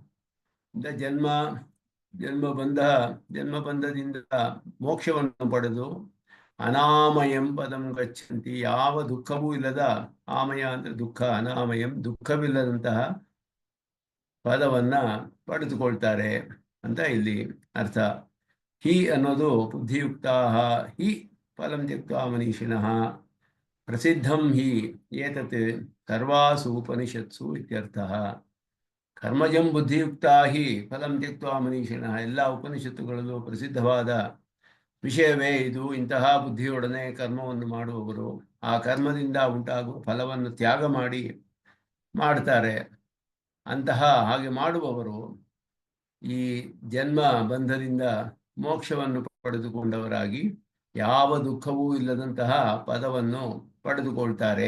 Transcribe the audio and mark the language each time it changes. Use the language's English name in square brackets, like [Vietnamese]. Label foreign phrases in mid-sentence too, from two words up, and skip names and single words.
[Kannada] ಜನ್ಮಬಂಧದಿಂದ ಮೋಕ್ಷವನ್ನು ಪಡೆದು [Sanskrit] ಅನಾಮಯಂ ಪದಂ ಗಚ್ಚಂತಿ, [Kannada] ಯಾವ ದುಃಖವೂ ಇಲ್ಲದ, ಆಮಯ ಅಂದ್ರೆ ದುಃಖ, ಅನಾಮಯಂ ದುಃಖವಿಲ್ಲದಂತಹ ಪದವನ್ನ ಪಡೆದುಕೊಳ್ತಾರೆ ಅಂತ ಇಲ್ಲಿ ಅರ್ಥ. ಹಿ ಅನ್ನೋದು [Sanskrit] ಬುದ್ಧಿಯುಕ್ತಾ ಹಿ ಫಲಂ ತ್ಯಕ್ತ್ವಾ ಮನೀಷಿಣಃ ಪ್ರಸಿದ್ಧಂ ಹಿ ಏತತ್ ಸರ್ವಾಸು ಉಪನಿಷತ್ಸು ಇತ್ಯರ್ಥಃ. ಕರ್ಮಜಂ ಬುದ್ಧಿಯುಕ್ತಾ ಹಿ ಫಲಂ ತ್ಯಕ್ತ್ವಾ ಮನೀಷಿಣಃ, [Kannada] ಎಲ್ಲ ಉಪನಿಷತ್ತುಗಳಲ್ಲೂ ಪ್ರಸಿದ್ಧವಾದ ವಿಷಯವೇ ಇದು. ಇಂತಹ ಬುದ್ಧಿಯೊಡನೆ ಕರ್ಮವನ್ನು ಮಾಡುವವರು ಆ ಕರ್ಮದಿಂದ ಉಂಟಾಗುವ ಫಲವನ್ನು ತ್ಯಾಗ ಮಾಡ್ತಾರೆ. ಅಂತಹ ಹಾಗೆ ಮಾಡುವವರು ಈ ಜನ್ಮ ಬಂಧದಿಂದ ಮೋಕ್ಷವನ್ನು ಪಡೆದುಕೊಂಡವರಾಗಿ ಯಾವ ದುಃಖವೂ ಇಲ್ಲದಂತಹ ಪದವನ್ನು ಪಡೆದುಕೊಳ್ತಾರೆ.